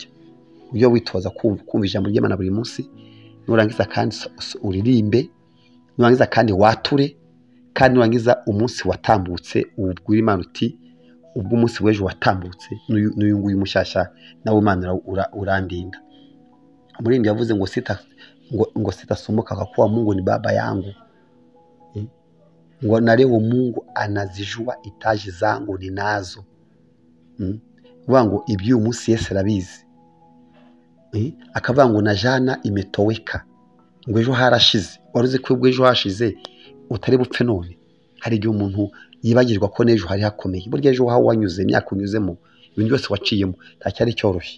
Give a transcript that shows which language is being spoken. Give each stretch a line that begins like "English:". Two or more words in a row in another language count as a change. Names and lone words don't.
Kinyarwanda: Ujye witoza kumva ijambo ry'Imana buri munsi, nurangiza kandi uririmbe, nurangiza kandi wature, kandi nurangiza umunsi watambutse ubwira Imana uti ubwo umunsi w'ejo watambutse n'uyu nguyu mushyashya nawe Imana urandinda. Umuririmbyi yavuze ngo
Swahili: sitasumbuka kwa kuwa Mungu ni baba yangu,
Kinyarwanda: ngo
Swahili: na leo Mungu anazijua itaji zangu ninazo.
Kinyarwanda: Vuga ngo iby'uyu munsi Yesu arabizi. Akavuga ngo
Swahili: na jana imetoweka,
Kinyarwanda: ngo ejo harashize. Waruzi ko ubwo ejo hashize utari bupfe none. Hari igihe umuntu yibagirwa ko n'ejo hari hakomeye. Burya ejo waho wanyuze, imyaka unyuzemo, ibintu byose waciyemo ntacyari cyoroshye.